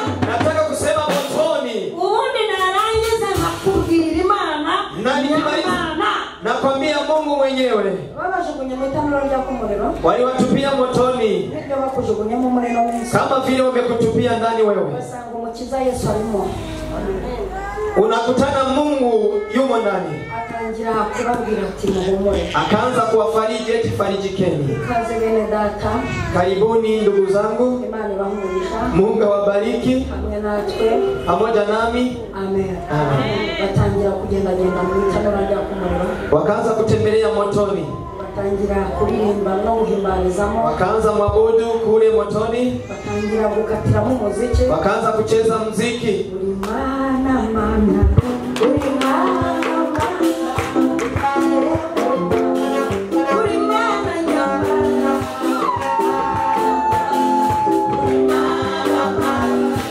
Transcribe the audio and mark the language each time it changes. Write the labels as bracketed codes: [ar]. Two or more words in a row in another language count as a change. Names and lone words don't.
[sw] Nataka kusema motoni. [rw] Ubundi narangiza nakubwira Imana. [sw] Nani Imana? Nakwambia Mungu mwenyewe. [rw] Babajugunya mu itanura rya kumuriro. [sw] Waliwatupia motoni. [rw] Ndio bakujugunya mu muriro mwinshi. [sw] Kama vile wamekutupia ndani wewe. [rw] Basanga umukiza Yesu alimo. [sw] Unakutana Mungu yumo ndani. [rw] Atangira kubabwira ati muhumure. [sw] Akaanza kuwafariji eti farijikeni. [rw] Kaze bene data. [sw] Karibuni ndugu zangu. [rw] Imani bahumurisha. [sw] Mungu awabariki. [rw] Hamwe natwe. [sw] Pamoja nami. Amen. [rw] Batangira kugenda mu itanura rya kumuriro. [sw] Wakaanza kutembelea motoni. [rw] Batangira kuririmba no guhimbarizamo. [sw] Wakaanza mwabudu kule motoni. [rw] Batangira gukatira mu muziki. [sw] Wakaanza kucheza muziki. [rw] Ulimana mana. Ulimana mana. Ulimana nyamana. Ulimana mana.